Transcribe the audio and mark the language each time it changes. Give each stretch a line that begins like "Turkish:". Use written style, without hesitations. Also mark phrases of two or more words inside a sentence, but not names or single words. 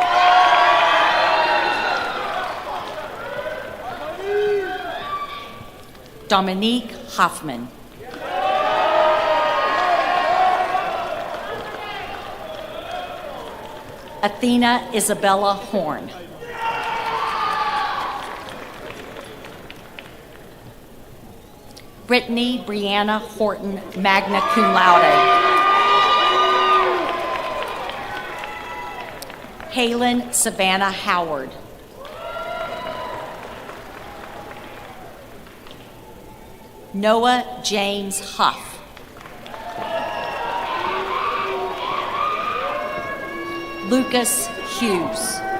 English: Dominique Hoffman. Athena Isabella Horn. Brittany Brianna Horton,
Latin: magna cum laude.
English: Halen Savannah Howard. Noah James Huff. Lucas Hughes.